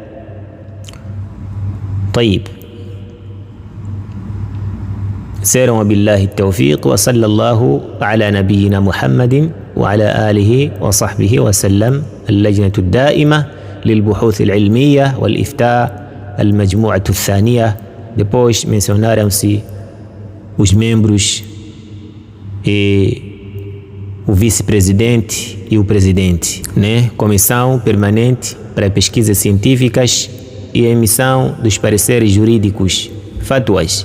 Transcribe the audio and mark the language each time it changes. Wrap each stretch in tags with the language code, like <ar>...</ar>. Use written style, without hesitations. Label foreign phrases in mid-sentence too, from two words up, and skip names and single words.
<ar>طيب، سير وبالله التوفيق، وصلى الله على نبينا محمد وعلى آله وصحبه وسلم. اللجنة الدائمة للبحوث العلمية والإفتاء، المجموعة الثانية.</ar> <pt>Depois mencionaram-se os membros e o vice-presidente e o presidente, né? Comissão permanente para pesquisas científicas e emissão dos pareceres jurídicos, fatwas.</pt>